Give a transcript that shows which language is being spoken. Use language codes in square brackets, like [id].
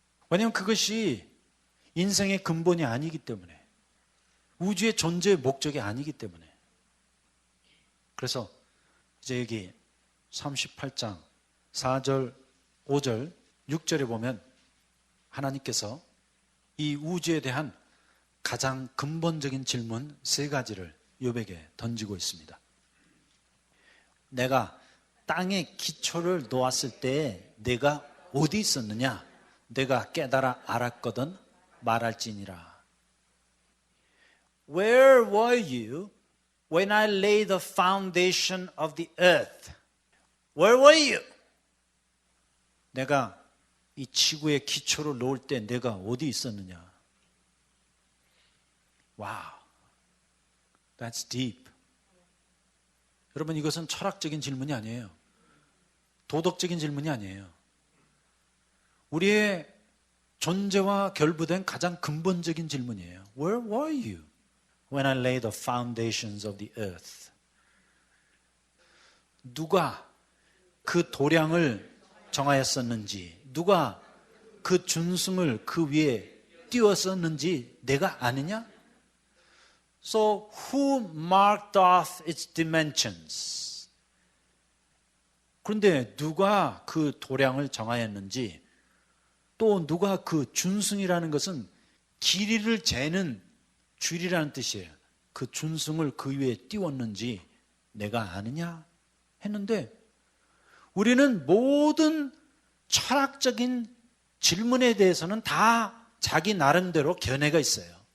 [ko] 왜냐하면 그것이 인생의 근본이 아니기 때문에 우주의 존재의 목적이 아니기 때문에 그래서 이제 여기 38장 4절, 5절, 6절에 보면 하나님께서 이 우주에 대한 가장 근본적인 질문 3가지를 욥에게 던지고 있습니다. 내가 땅에 기초를 놓았을 때 내가 어디 있었느냐? 내가 깨달아 알았거든 말할지니라. [en] Where were you when I laid the foundation of the earth? Where were you? [ko] 내가 이 지구의 기초를 놓을 때 내가 어디 있었느냐? [en] Wow, that's deep. [ko] 여러분 이것은 철학적인 질문이 아니에요. 도덕적인 질문이 아니에요. 우리의 존재와 결부된 가장 근본적인 질문이에요. [en] Where were you when I laid the foundations of the earth? [ko] 누가 그 도량을 정하였었는지, 누가 그 준승을 그 위에 띄웠었는지 내가 아느냐? [en] So who marked off its dimensions? [ko] 그런데 누가 그 도량을 정하였는지 또 누가 그 준승이라는 것은 길이를 재는 줄이라는 뜻이에요. 그 준승을 그 위에 띄웠는지 내가 아느냐 했는데 우리는 모든 철학적인 질문에 대해서는 다 자기 나름대로 견해가 있어요.